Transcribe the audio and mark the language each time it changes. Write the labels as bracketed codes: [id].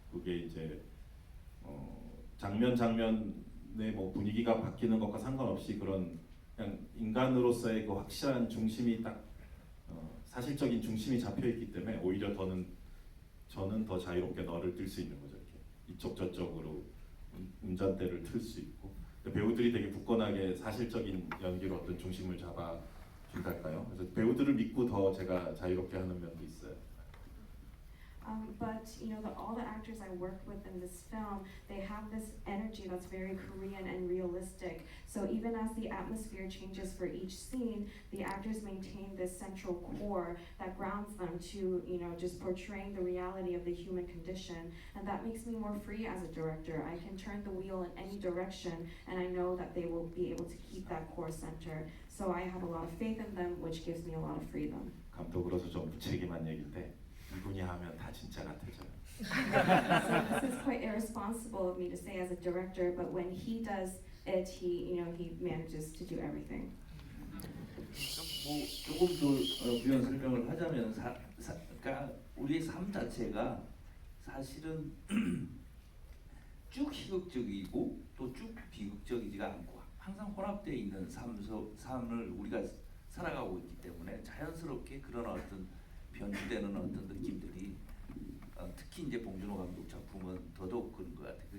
[ko] 그게 이제 장면의 뭐 분위기가 바뀌는 것과 상관없이 그런 그냥 인간으로서의 그 확실한 중심이 딱 사실적인 중심이 잡혀 있기 때문에 오히려 저는 더 자유롭게 너를 뜰 수 있는 거죠. 이렇게 이쪽 저쪽으로 운전대를 틀 수 있고 배우들이 되게 굳건하게 사실적인 연기로 어떤 중심을 잡아준달까요? 그래서 배우들을 믿고 더 제가 자유롭게 하는 면도 있어요. [en] But you know, all the actors I worked with in this film, they have this energy that's very Korean and realistic. So even as the atmosphere changes for each scene, the actors maintain this central core that grounds them to, you know, just portraying the reality of the human condition. And that makes me more free as a director. I can turn the wheel in any direction, and I know that they will be able to keep that core center. So I have a lot of faith in them, which gives me a lot of freedom. [ko] 감독으로서 좀 무책임한 얘기인데 이분이 하면 다 진짜 같아져요. [en] So this is quite irresponsible of me to say as a director, but when he does it, he manages to do everything. [ko] 뭐 조금 더 부연 설명을 하자면 그러니까 우리의 삶 자체가 사실은 쭉 희극적이고 또 쭉 비극적이지가 않고 항상 혼합되어 있는 삶을 우리가 살아가고 있기 때문에 자연스럽게 그런 어떤 변주되는 어떤 느낌들이 특히 이제 봉준호 감독 작품은 더더욱 그런 것 같아요.